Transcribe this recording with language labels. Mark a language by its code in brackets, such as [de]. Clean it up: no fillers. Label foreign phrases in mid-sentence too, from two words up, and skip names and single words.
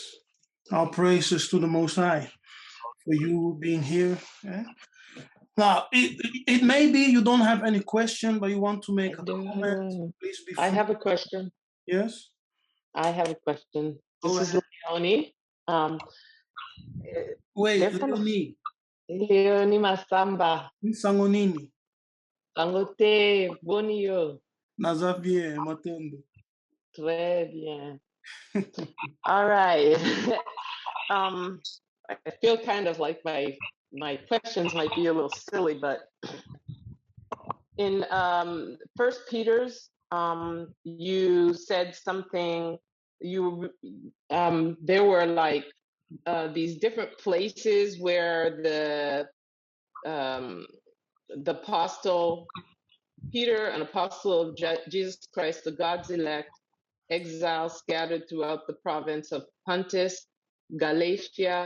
[en] Our praises to the Most High for you being here. Yeah? Now, it may be you don't have any question, but you want to make a comment. Please be free. I have a question. Yes? I have a question. This is Leonie. Wait, Leonie. Leonie Masamba. [ln] Sangonini. Sangote, Bonio. Nazavie, Matondo. [fr] Très bien. [en] All right. I feel kind of like my questions might be a little silly, but in First Peter's, you said something. There were like these different places where the apostle Peter, an apostle of Jesus Christ, the God's elect, exiled, scattered throughout the province of Pontus, Galatia.